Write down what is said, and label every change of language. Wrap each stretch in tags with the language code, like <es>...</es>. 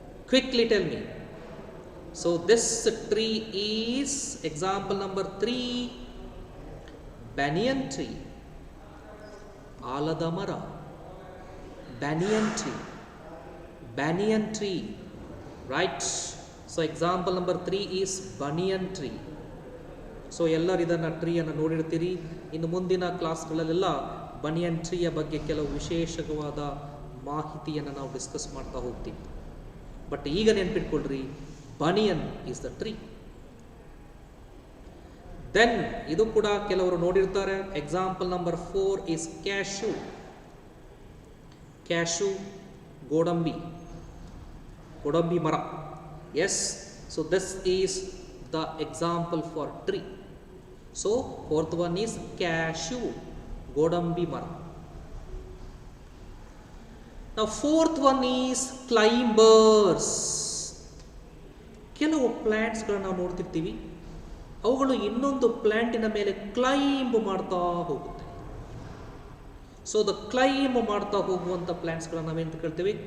<en>Quickly tell me. So this tree is example number 3, banyan tree. ಆಲದ ಮರ, banyan tree, banyan tree, right? So example number 3 is banyan tree.</en> <kn>So ಎಲ್ಲರೂ ಇದನ್ನು ಟ್ರೀಯನ್ನು ನೋಡಿರ್ತೀರಿ. ಇನ್ನು ಮುಂದಿನ ಕ್ಲಾಸ್ಗಳಲ್ಲೆಲ್ಲ ಬನಿಯನ್ ಟ್ರೀಯ ಬಗ್ಗೆ ಕೆಲವು ವಿಶೇಷವಾದ ಮಾಹಿತಿಯನ್ನು ನಾವು ಡಿಸ್ಕಸ್ ಮಾಡ್ತಾ ಹೋಗ್ತೀವಿ.</kn> <en>but</en> <kn>ಈಗ ನೆನ್ಪಿಟ್ಕೊಳ್ರಿ,</kn> <en>Banyan is the tree. Then</en> <kn>ಇದು ಕೂಡ ಕೆಲವರು ನೋಡಿರ್ತಾರೆ.</kn> <en>Example number 4 is cashew.</en> <kn>Cash, ಗೋಡಂಬಿ, ಗೋಡಂಬಿ ಮರ.</kn> <en>Yes, so this is the example for tree. So fourth one is cashew, godambi mara. Now fourth one is climbers.</en> <kn>ಕೆಲವು ಪ್ಲಾಂಟ್ಸ್ ಗಳನ್ನ ನಾವು ನೋಡ್ತಿರ್ತೀವಿ, ಅವುಗಳು ಇನ್ನೊಂದು ಪ್ಲಾಂಟಿನ ಮೇಲೆ ಕ್ಲೈಂಬ್ ಮಾಡ್ತಾ ಹೋಗುತ್ತೆ. ಸೊ ದ ಕ್ಲೈಂಬ್ ಮಾಡ್ತಾ ಹೋಗುವಂತ ಪ್ಲಾಂಟ್ಸ್ ಗಳನ್ನ ನಾವೇನು ಕರಿತೀವಿ?</kn>